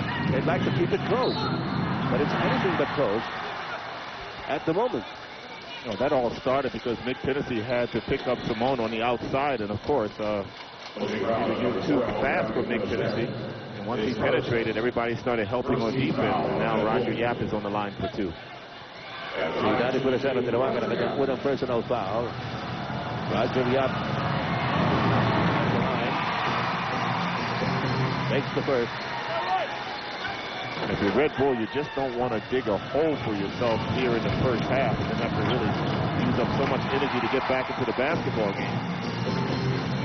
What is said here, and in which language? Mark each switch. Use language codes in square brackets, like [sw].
[en] They'd like to keep it close, but it's anything but close at the moment. Well, that all started because Nick Tennessee had to pick up Simone on the outside, and of course, he was too fast for Nick Tennessee. And once he penetrated, everybody started helping on defense, and now Roger Yap is on the line for 2. [tl] Dati po na siya na tinawagan ang kanyang unang personal foul. [en] Roger Yap makes the first. And if you're Red Bull, you just don't want to dig a hole for yourself here in the first half and then have to really use up so much energy to get back into the basketball game.